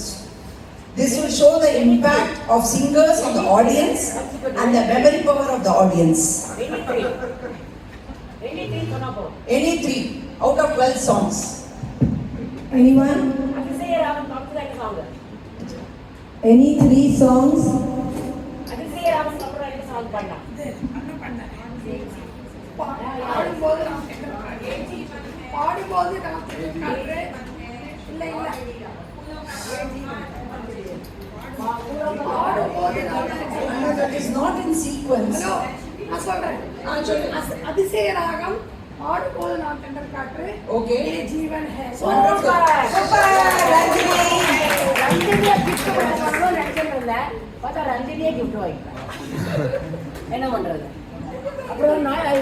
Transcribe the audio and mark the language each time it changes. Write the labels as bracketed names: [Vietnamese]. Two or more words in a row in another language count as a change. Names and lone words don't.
[English] This will show the impact of singers on the audience and the memory power of the audience. Any 3 out of 12 songs. Anyone? Any 3 songs? [Tamil] பாடும்போது நான் பாடும்போது நான் காட்டுறேன் இல்ல இல்ல பாடும்போது [English] That is not in sequence. [Tamil] ஹலோ நான் சொல்றேன் அதிசய ராகம் பாடும்போது நான் டெண்டர் காட்டுறேன் [English] Okay. [Hindi] ये जीवन है [English] Wonderful. Super. Ranjini. [Tamil] ரஞ்சினியா கிஃப்ட் பண்ணணும் நினைச்சிருந்தேன் பார்த்தா ரஞ்சினியே கிஃப்ட் வாங்கிட்டேன் என்ன பண்றது அப்புறம் நான்